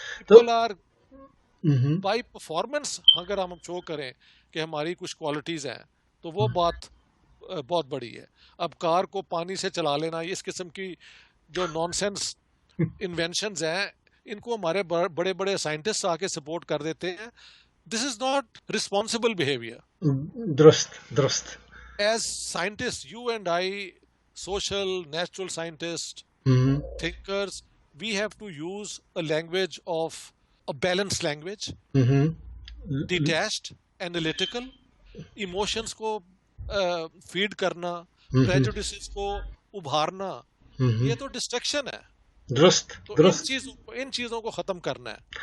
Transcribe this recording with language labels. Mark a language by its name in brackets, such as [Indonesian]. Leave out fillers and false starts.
[English] people are by performance [Urdu] اگر ہم شو کریں کہ ہماری کچھ کوالٹیز ہیں تو وہ بات بہت بڑی ہے. اب کار کو پانی سے چلا لینا, اس قسم کی جو نان سینس انوینشنز ہیں, ان کو ہمارے بڑے بڑے سائنٹسٹ آ کے سپورٹ کر دیتے ہیں. [English] This is not responsible behaviour. [Urdu] درست. [English] as scientist, you and I, social, natural scientists, thinkers, we have to use a language of a balanced language, detached, analytical, emotions کو feed کرنا, prejudices [Urdu] کو ابھارنا, یہ تو [English] distraction ہے. [Urdu] درست. تو ان چیزوں کو ختم کرنا ہے.